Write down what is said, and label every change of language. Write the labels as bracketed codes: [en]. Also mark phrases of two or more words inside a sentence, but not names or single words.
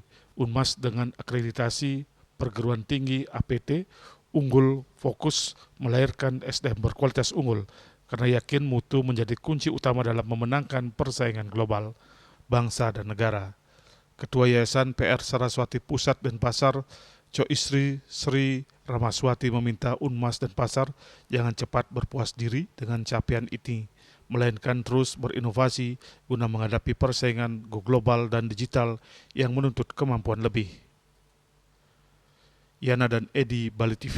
[id] Unmas dengan akreditasi perguruan tinggi APT unggul fokus melahirkan SDM berkualitas unggul, karena yakin mutu menjadi kunci utama dalam memenangkan persaingan global, bangsa dan negara. Ketua Yayasan PR Saraswati Pusat Denpasar, Coisri Sri Ramaswati meminta Unmas Denpasar jangan cepat berpuas diri dengan capaian ini, melainkan terus berinovasi guna menghadapi persaingan [en] go global [id] dan digital yang menuntut kemampuan lebih. Yana dan Edi, Bali TV.